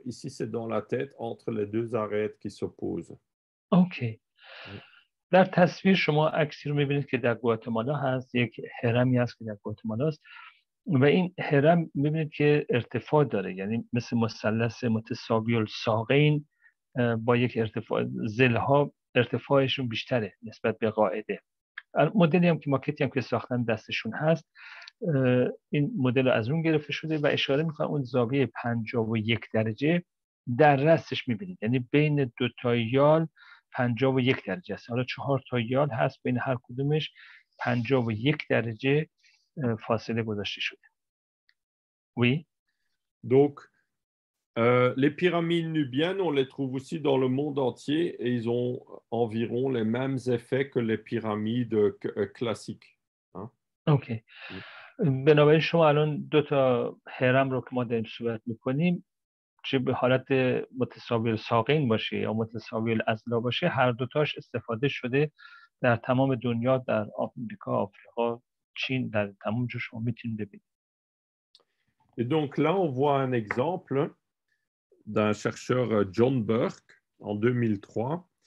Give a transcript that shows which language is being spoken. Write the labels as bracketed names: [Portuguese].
[French] Ici, c'est dans la tête, entre les deux arêtes qui s'opposent. اوکی. [Persian] در تصویر شما عکسی رو میبینید که در گواتمالا هست، یک هرمی هست که در گواتمالا است و این هرم میبینید که ارتفاع داره، یعنی مثل مثلث متساوی الساقین با یک ارتفاع، ضلعها ارتفاعشون بیشتره نسبت به قاعده. مدلی هم که ماکتی هم که ساختن دستشون هست، این مدل از اون گرفته شده و اشاره میکنه اون زاویه 51 درجه در رأسش میبینید، یعنی بین دو تا یال 51 درجه است. حالا 4 تا یال هست، بین هر کدومش 51 درجه فاصله گذاشته شده. [French] Oui. Donc, les pyramides nubiennes, on les trouve aussi dans le monde entier et ils ont environ les mêmes effets que les pyramides classiques. Hein? اوکی. [Persian] بنابراین شما الان دو تا هرم رو که ما داریم صحبت میکنیم، چه به حالت متساوی الساقین باشه یا متساوی الاضلاع باشه، هر دوتاش استفاده شده در تمام دنیا، در آمریکا، آفریقا، چین، در تمام جا شما میتونید ببینید. [French] Et donc là, on voit un exemple d'un chercheur, John Burke, en 2003.